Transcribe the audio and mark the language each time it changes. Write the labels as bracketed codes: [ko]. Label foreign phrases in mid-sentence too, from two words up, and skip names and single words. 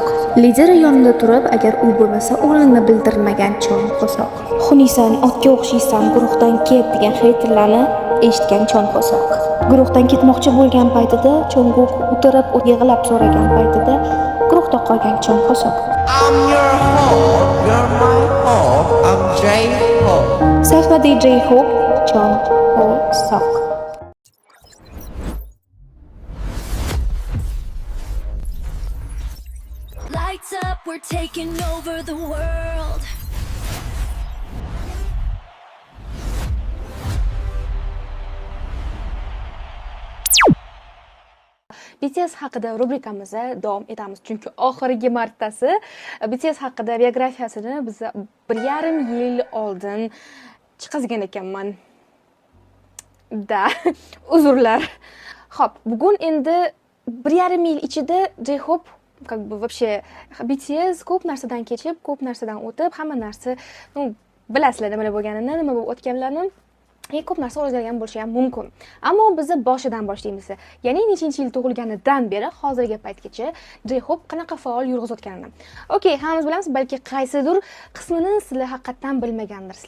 [uz] Lideri yonida turib, agar u bo'lmasa, o'rnini bildirmagan Chon Hosok. Xunisan, otga o'xshaysan, guruhdan ket degan xeyterlarni eshitgan Chon Hosok. Guruhdan ketmoqchi bo'lgan paytida Chonguk o'tirib, yig'lab so'ragan paytida guruhda qolgan Chon Hosok. [en] I'm your hope, you're my hope, I'm J-Hope. [uz] Sahnada J-Hope, Chon Hosok. [en] Lights up, we're taking over the world. [uz] BTS haqida rubrikamizda davom etamiz, chunki oxirgi martasi BTS haqida biografiyasini biz 1,5 yil oldin chiqazgan ekanman. Uzrlar. Xo'p, bugun endi 1,5 yil ichida J-Hope [ru] как бы вообще [uz] BTS ko'p narsadan kechib, ko'p narsadan o'tib, hamma narsa, bilasizlar nima bo'lganini, nima bo'lib o'tganlarini, ko'p narsa o'zgargan bo'lishi ham mumkin. Ammo biz boshidan boshlaymiz. Ya'ni nechinchi yil tug'ilganidan beri hozirgi paytgacha J-Hope qanaqa faol yurg'izayotganini. Okey, hammamiz bilamiz, balki qaysidir qismini sizlar haqiqatan bilmagandirsizlar.